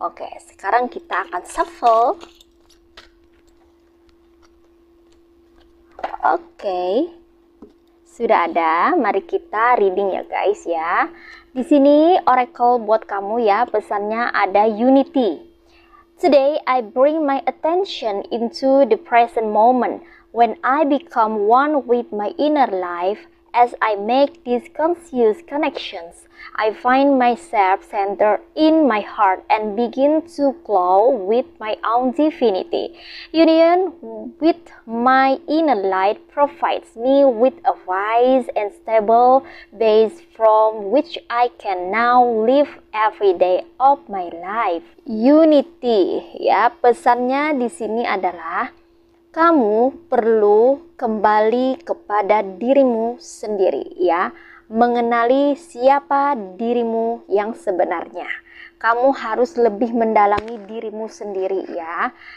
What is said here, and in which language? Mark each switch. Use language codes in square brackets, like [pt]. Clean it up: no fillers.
[id] Oke, sekarang kita akan shuffle. Oke, sudah ada. Mari kita reading ya guys ya. Di sini oracle buat kamu ya, pesannya ada unity. [en] Today I bring my attention into the present moment when I become one with my inner life As I make these conscious connections, I find myself centered in my heart and begin to glow with my own divinity. Union with my inner light provides me with a wise and stable base from which I can now live every day of my life. [id] Unity, ya, pesannya di sini adalah kamu perlu kembali kepada dirimu sendiri, ya. Mengenali siapa dirimu yang sebenarnya. Kamu harus lebih mendalami dirimu sendiri, ya.